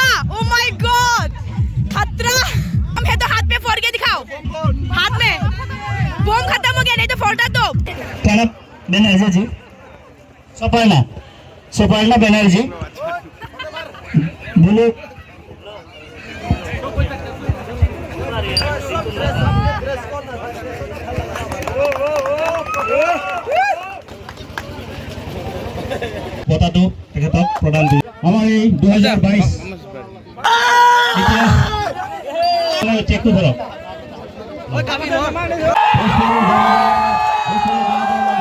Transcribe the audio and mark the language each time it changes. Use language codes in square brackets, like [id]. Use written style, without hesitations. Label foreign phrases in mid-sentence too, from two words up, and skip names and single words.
[en] oh my god, [hi] खतरा। हम है तो हाथ में फोड़ के दिखाओ। हाथ में बम खत्म हो गया, नहीं तो फोड़ा तो। प्रणब बनर्जी जी, सुपर्णा बनर्जी बोलो। [as] কথাটো তেখেতক প্ৰদান কৰি আমাৰ এই 2022 চেকটো ধৰক।